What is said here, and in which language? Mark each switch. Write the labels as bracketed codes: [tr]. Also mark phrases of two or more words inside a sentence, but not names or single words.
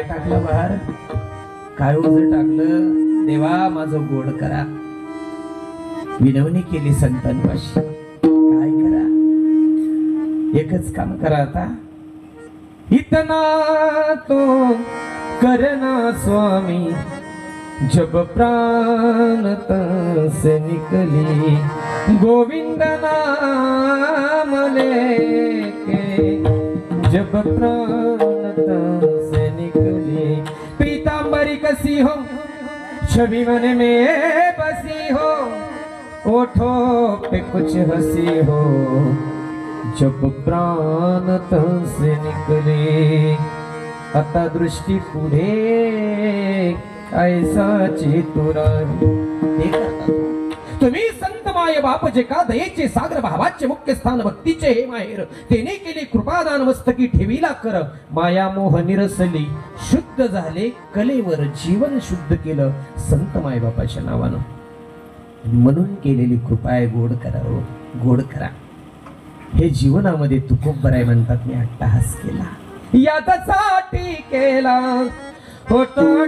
[mr] टाकलं बाहेर काय उजं टाकलं देवा माझं गोड करा विनवणी केली संतांपाशी काय करा एकच काम करा आता [hi] इतना तो करना स्वामी जब प्राण तन से निकली गोविंद नाम लेके जब प्राण तन से निकली पीतांबरी कसी हो छवि मन में बसी हो ओठों पे कुछ हंसी हो जब प्राण तन से निकले [mr] आता दृष्टी पुढे ऐसा चेतुरावी तुम्ही संत माय बाप जे का दयेचे सागर भावाचे मुख्य स्थान भक्तीचे हे माहेर तेने केले कृपादान मस्तकी ठेवीला कर माया मोह निरसली शुद्ध झाले कलेवर जीवन शुद्ध केलं संत माय बापाच्या नावानं म्हणून केलेली कृपा आहे गोड करा हो गोड करा हे जीवनामध्ये तुकोबराय म्हणतात मी अट्टहास केला यासाठी केला होता